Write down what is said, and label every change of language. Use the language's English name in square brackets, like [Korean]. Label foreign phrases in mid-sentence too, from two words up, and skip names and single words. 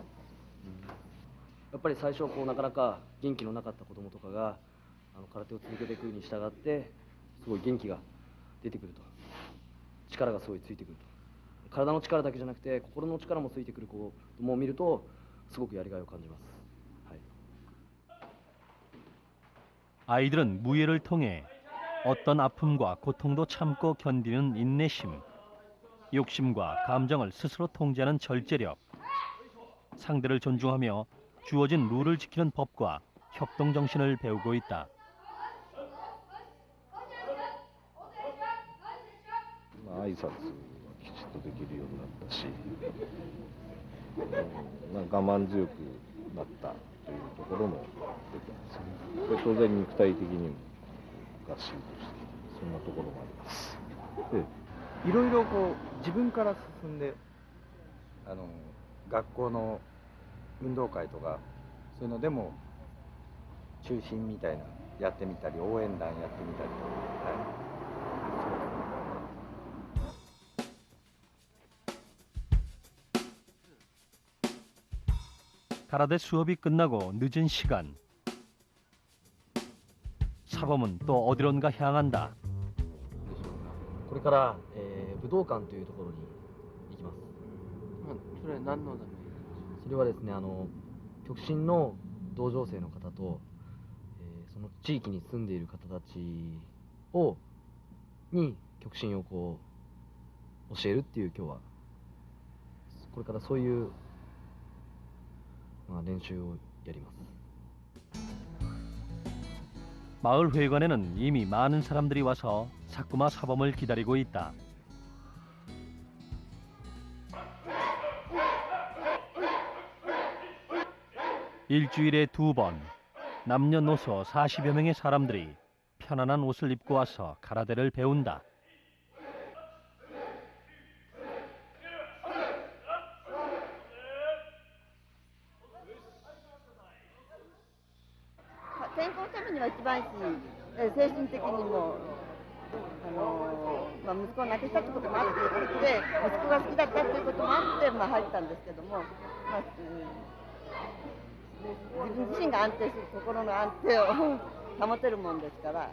[Japanese] やっぱり最初こうなかなか元気のなかった子供とかが空手を続けていくに従ってすごい元気が出てくると、力がすごいついてくると、体の力だけじゃなくて心の力もついてくる子供を見るとすごくやりがいを感じます。 [Korean] 아이들은 무예를 통해 어떤 아픔과 고통도 참고 견디는 인내심, 욕심과 감정을 스스로 통제하는 절제력, 상대를 존중하며 주어진 룰을 지키는 법과 협동 정신을 배우고 있다. [Japanese] 挨拶はきちっとできるようになったし、我慢強くなったというところも出てますね。で当然肉体的にも合衆としてそんなところもあります。いろいろこう自分から進んで学校の運動会とかそういうのでも中心みたいなやってみたり応援団やってみたり、 [Korean] 가라데 수업이 끝나고 늦은 시간. 사범은 또 어디론가 향한다. [Japanese] これから、武道館というところに行きます。それは何のため？それはですね、極真の道場生の方と、その地域に住んでいる方たちに極真をこう教えるっていう今日はこれからそういう、練習をやります。 [Korean] 마을 회관에는 이미 많은 사람들이 와서 사쿠마 사범을 기다리고 있다. 일주일에 2번 남녀노소 40여 명의 사람들이 편안한 옷을 입고 와서 가라데를 배운다. [Japanese] 健康のためには一番いいし、精神的にも息子を亡くしたってこともあって、息子が好きだったっていうこともあって入ったんですけども、自分自身が安定する心の安定を保てるもんですから。